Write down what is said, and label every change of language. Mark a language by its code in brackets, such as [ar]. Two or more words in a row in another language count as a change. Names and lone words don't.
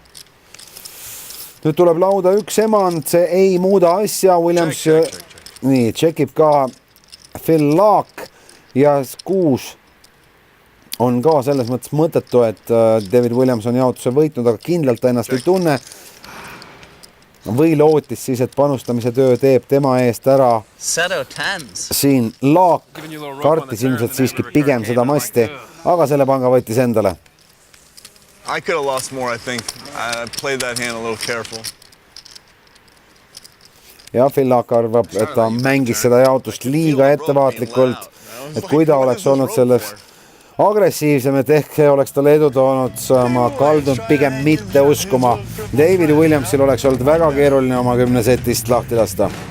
[et] Nüüd tuleb lauda üks emand, see ei muuda asja, Williams nii tšekib ka Phil Laak ja 6 on ka selles mõttes mõttetu, et David Williams on jaotuse võitnud, aga kindlalt ta ennast ei tunne. Või lootis siis, et panustamise töö teeb tema eest ära. Siin Laak kartis ilmselt siiski pigem seda masti, aga selle panga võttis endale. [en] I could have lost more, I think. I played that hand a little careful. [et] Ja Phil Laak arvab, et ta mängis seda jaotust liiga ettevaatlikult, et kui ta oleks olnud selles agressiivsem, et ehk oleks talle edu toonud, ma kaldun pigem mitte uskuma. David Williamsil oleks olnud väga keeruline oma 10 setist lahti lasta.